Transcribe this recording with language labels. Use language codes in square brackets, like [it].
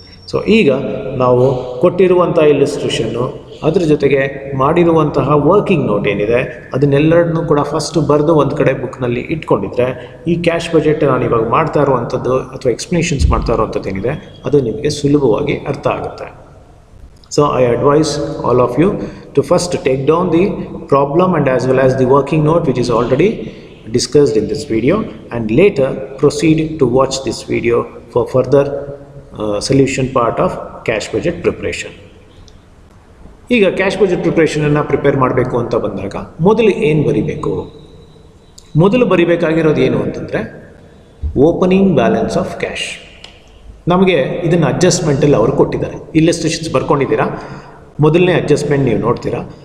[kn] So ಈಗ ನಾವು ಕೊಟ್ಟಿರುವಂಥ ಇಲಿಸ್ಟ್ರೇಷನ್ನು ಅದ್ರ ಜೊತೆಗೆ ಮಾಡಿರುವಂತಹ ವರ್ಕಿಂಗ್ ನೋಟ್ ಏನಿದೆ ಅದನ್ನೆಲ್ಲರನ್ನೂ ಕೂಡ ಫಸ್ಟ್ ಬರೆದು ಒಂದು ಕಡೆ ಬುಕ್ನಲ್ಲಿ ಇಟ್ಕೊಂಡಿದ್ರೆ ಈ ಕ್ಯಾಶ್ ಬಜೆಟ್ ನಾನು ಇವಾಗ ಮಾಡ್ತಾ ಇರುವಂಥದ್ದು ಅಥವಾ ಎಕ್ಸ್ಪ್ಲನೇಷನ್ಸ್ ಮಾಡ್ತಾ ಇರುವಂಥದ್ದು ಏನಿದೆ ಅದು ನಿಮಗೆ ಸುಲಭವಾಗಿ ಅರ್ಥ ಆಗುತ್ತೆ. [en] So I advise all of you to first take down the problem and as well as the working note which is already discussed in this video, and later proceed to watch this video for further solution part of cash budget preparation. [kn] ಈಗ cash budget ಪ್ರಿಪ್ರೇಷನನ್ನು prepare ಮಾಡಬೇಕು ಅಂತ ಬಂದಾಗ ಮೊದಲು ಏನು ಬರಿಬೇಕು, ಮೊದಲು ಬರಿಬೇಕಾಗಿರೋದು ಏನು ಅಂತಂದರೆ ಓಪನಿಂಗ್ ಬ್ಯಾಲೆನ್ಸ್ ಆಫ್ ಕ್ಯಾಶ್. ನಮಗೆ ಇದನ್ನು ಅಡ್ಜಸ್ಟ್ಮೆಂಟಲ್ಲಿ ಅವರು ಕೊಟ್ಟಿದ್ದಾರೆ, ಇಲ್ಲಸ್ಟ್ರೇಷನ್ಸ್ ಬರ್ಕೊಂಡಿದ್ದೀರಾ. ಮೊದಲನೇ ಅಡ್ಜಸ್ಟ್ಮೆಂಟ್ ನೀವು ನೋಡ್ತೀರಾ,